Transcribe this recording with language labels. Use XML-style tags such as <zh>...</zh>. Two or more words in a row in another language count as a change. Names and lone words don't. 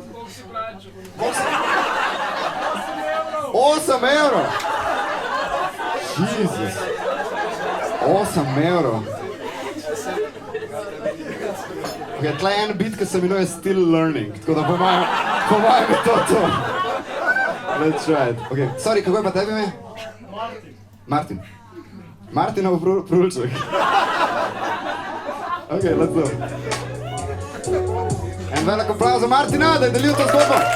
<sl>8 evrov! Jezus. 8 evrov. Ok, tle je en bit, ki se imenuje Still Learning, tako da po mojem je to.</sl> <en>Let's try it. Ok, sorry,</en> <sl>kako je pa tebi ime? Martin. Martin. Martinov Prulček.</sl> <en>Ok, let's go.</en> <sl>En velik aplauz za Martina, da je delil to zgodbo.</sl>